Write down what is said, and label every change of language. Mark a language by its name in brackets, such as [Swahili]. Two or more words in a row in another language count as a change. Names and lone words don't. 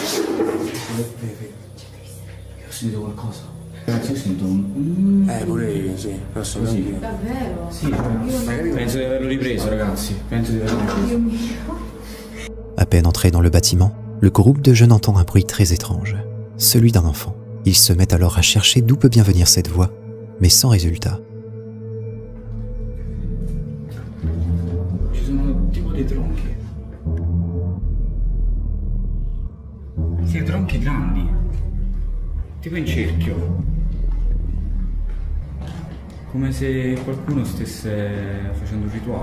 [Italian] Io sento qualcosa. Ragazzi, io sento un... pure io, sì. Posso così. Davvero? Sì, penso di averlo ripreso, ragazzi. Penso di averlo ripreso. [French] À peine entré dans le bâtiment, le groupe de jeunes entend un bruit très étrange, celui d'un enfant. Ils se mettent alors à chercher d'où peut bien venir cette voix, mais sans résultat. [Italian] sono tipo dei tronchi. Sì, tronchi grandi. Tipo in cerchio. Come se qualcuno stesse facendo un rituale.